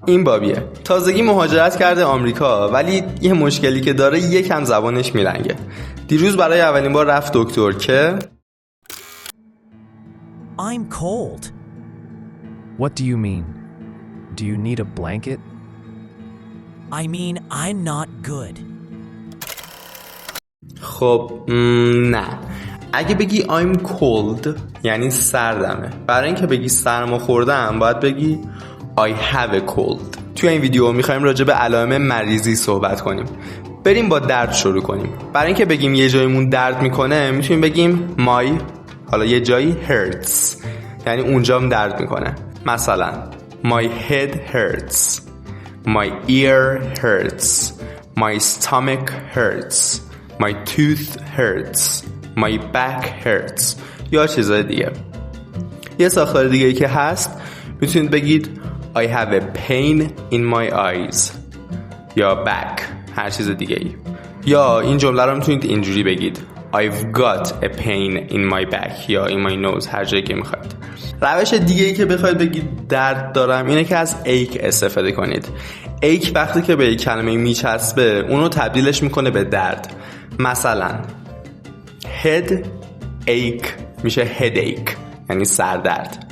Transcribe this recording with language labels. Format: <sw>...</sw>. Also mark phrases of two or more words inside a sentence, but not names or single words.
<fa>این بابیه. تازگی مهاجرت کرده آمریکا، ولی یه مشکلی که داره یکم زبانش میلنگه. دیروز برای اولین بار رفت دکتر که</fa> <en>I'm cold. What do you mean? Do you need a blanket? I mean, I'm not good.</en> <fa>خب نه. اگه بگی</fa> <en>I'm cold</en> <fa>یعنی سردمه. برای اینکه بگی سرما خوردم باید بگی</fa> <en>I have a cold.</en> <fa>توی این ویدیو میخوایم راجع به علائم مریضی صحبت کنیم. بریم با درد شروع کنیم. برای اینکه بگیم یه جایمون درد میکنه میتونیم بگیم my، حالا یه جایی hurts یعنی اونجام درد میکنه. مثلا</fa> <en>my head hurts, my ear hurts, my stomach hurts, my tooth hurts, my back hurts</en> <fa>یا چیزای دیگه. یه ساختار دیگه که هست میتونید بگید</fa> <en>I have a pain in my eyes</en> <fa>یا back، هر چیز دیگه ای. یا این جمله رو میتونید اینجوری بگید</fa> <en>I've got a pain in my back</en> <fa>یا</fa> <en>in my nose،</en> <fa>هر جایی که میخواید. روش دیگه ای که بخواید بگید درد دارم اینه که از ache استفاده کنید. ache وقتی که به یک کلمه میچسبه اونو تبدیلش میکنه به درد. مثلا</fa> <en>head ache</en> <fa>میشه headache یعنی سردرد.</fa>